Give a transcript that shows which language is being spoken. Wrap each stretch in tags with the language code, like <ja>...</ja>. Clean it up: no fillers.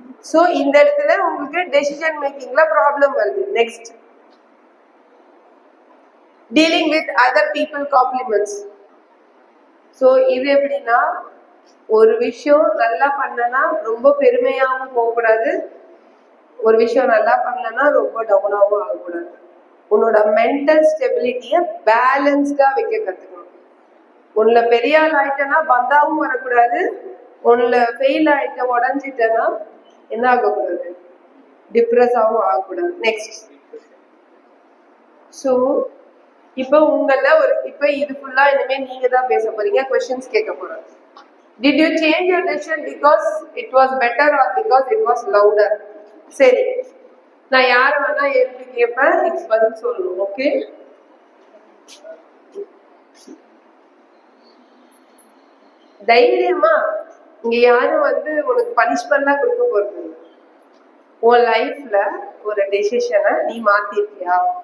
<ta>So இந்த இடத்துல உங்களுக்கு டெசிஷன் மேக்கிங்ல ப்ராப்ளம் வருது. Next,</ta> <en>dealing with other people compliments.</en> <ta>So இது எப்படின்னா, ஒரு விஷயம் நல்லா பண்ணனா ரொம்ப பெருமையாகவும் போகக்கூடாது, ஒரு விஷயம் நல்லா பண்ணலன்னா ரொம்ப டவுனாகவும் ஆகக்கூடாது. உன்னோட மென்டல் ஸ்டெபிலிட்டியை பேலன்ஸ்டா வைக்க கத்துக்கணும். உன்ல பெரிய ஆள் ஆயிட்டனா பந்தாவும் வரக்கூடாது, உன்ல ஃபெயில் ஆயிட்ட உடஞ்சிட்டனா என்ன ஆகக்கூடாது, டிப்ரெஸ் ஆகவும் ஆகக்கூடாது. நெக்ஸ்ட், ஸோ இப்போ உங்கள ஒரு இப்போ இது ஃபுல்லா இனிமே நீங்க தான் பேச போறீங்க, क्वेश्चंस கேட்க போறோம்.</ta> <en>Did you change your decision because it was better or because it was louder?</en> <ta>சரி, நான் யார வேணா எழுப்பி கேட்பேன், இதுக்கு பதில் சொல்லணும். ஓகே, தைரியமா. இங்க யாரும் வந்து உனக்கு பனிஷ்மெண்ட்லாம் கொடுக்க போறது. உன் லைஃப்ல ஒரு டெசிஷனை நீ மாத்திருக்கியா?</ta>